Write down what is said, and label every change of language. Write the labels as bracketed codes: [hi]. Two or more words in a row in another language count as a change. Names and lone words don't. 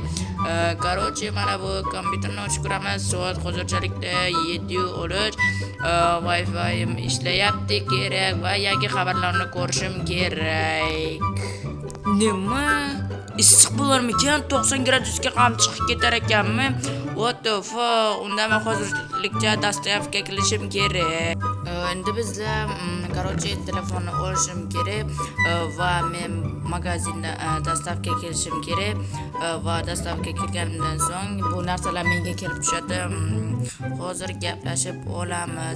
[uz] Короче, mana bu kompyuterni ochib ko'raman. Soat hozirchalikda 7:13. Wi-Fi'm ishlayapti kerak va yangi xabarlarni ko'rishim kerak. Nima? Issiq bo'larmikan? 90 gradusga ham chiqib ketar ekanmi? [en] What the fuck? [uz] Unda men hozirlikcha dastavka qilishim kerak. Endi bizlar короче telefonni olishim kerak va men magazinda dastavka qilishim kerak va dastavka qilganimdan so'ng bu narsalar menga kelib tushadi. Hozir gaplashib olamiz.